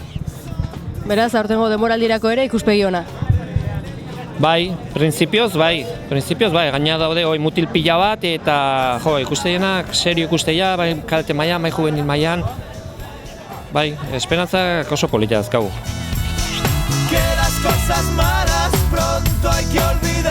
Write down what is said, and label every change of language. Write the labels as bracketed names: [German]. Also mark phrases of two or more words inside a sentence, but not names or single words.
[Basque] Beraz, aurtengo denboraldirako ere ikuspegi ona. Printzipioz bai, gaina daude mutil pila bat, eta ikusteienak serio ikusteia, kadete mailan, juvenil mailan, esperantzak oso politia dazkagu. [Spanish] Que las cosas malas pronto hay que olvidar.